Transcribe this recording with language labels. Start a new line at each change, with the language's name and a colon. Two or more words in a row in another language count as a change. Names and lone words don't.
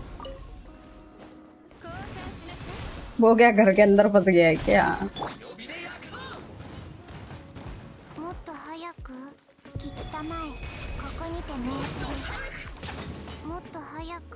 Hindi: वो क्या घर के अंदर फंस गया है क्या?
Japanese: もっと早く聞きたまえここにて命じるもっと早く